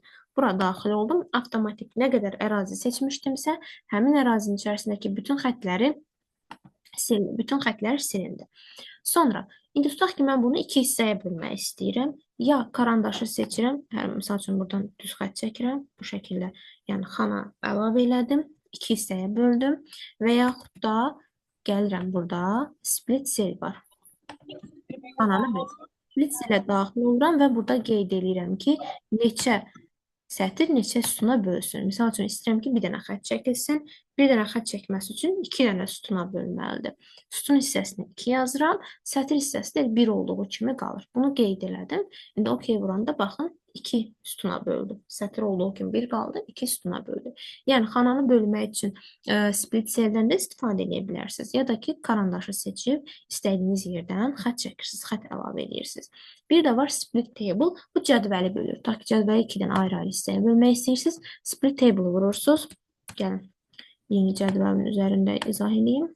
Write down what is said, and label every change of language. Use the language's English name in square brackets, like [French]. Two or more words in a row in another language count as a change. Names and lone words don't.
[Azerbaijani] Bura daxil oldum, avtomatik nə qədər ərazi seçmişdimsə, həmin ərazinin içərisindəki bütün xətləri silindi. Sonra, indi tutaq ki, mən bunu iki hissəyə bölmək istəyirəm. Ya karandaşı seçirəm, misal üçün buradan düz xətt çəkirəm, bu şəkildə, yəni xana əlavə elədim, iki hissəyə böldüm və yaxud da gəlirəm burada, [English] split cell var. [Azerbaijani] Xananı böldüm. [English] Split cell- [Azerbaijani] ə daxil oluram və burada qeyd edirəm ki, neçə sətr neçə sütuna bölsün. Misal üçün, istəyirəm ki, bir dənə xətt çəkilsin. Bir dənə xətt çəkməsi üçün iki dənə sütuna bölməlidir. Sütun hissəsini 2 yazıram. Sətr hissəsi də 1 olduğu kimi qalır. Bunu qeyd elədim. İndi OK vuranda baxın, 2 sütuna böldüm. Sətr olduğu kimi 1 qaldı, 2 sütuna böldüm. Yəni, xananı bölmək üçün [English] split cell- [Azerbaijani] dən də istifadə edə bilərsiniz. Ya da ki, karandaşı seçib istədiyiniz yerdən xətt çəkirsiniz, xətt əlavə edirsiniz. Bir də var [English] split table. [Azerbaijani] Bu cədvəli bölür. Ta ki, cədvəli 2-dən ayrı-ayrı hissəyə bölmək istəyirsiniz. [English] Split table [Azerbaijani] vurursunuz. Gəlin, yeni cədvəlin üzərində izah edeyim.